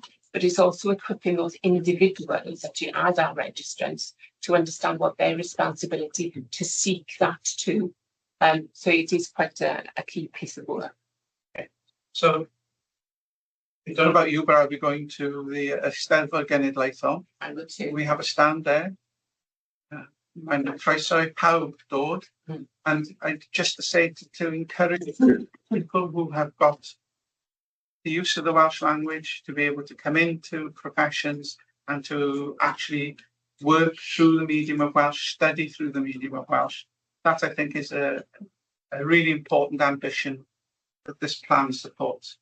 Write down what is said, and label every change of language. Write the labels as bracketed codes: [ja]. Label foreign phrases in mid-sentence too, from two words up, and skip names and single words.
[en] But it's also equipping those individuals actually as our registrants to understand what their responsibility to seek that too. So it is quite a key piece of work. Okay. So I don't know about you, but I'll be going to the Eisteddfod Genedlaethol. I would too. We have a stand there. And [cy] croeso I pawb dod. [en] And I just to say to encourage people who have got the use of the Welsh language to be able to come into professions and to actually work through the medium of Welsh, study through the medium of Welsh. That I think is a really important ambition that this plan supports.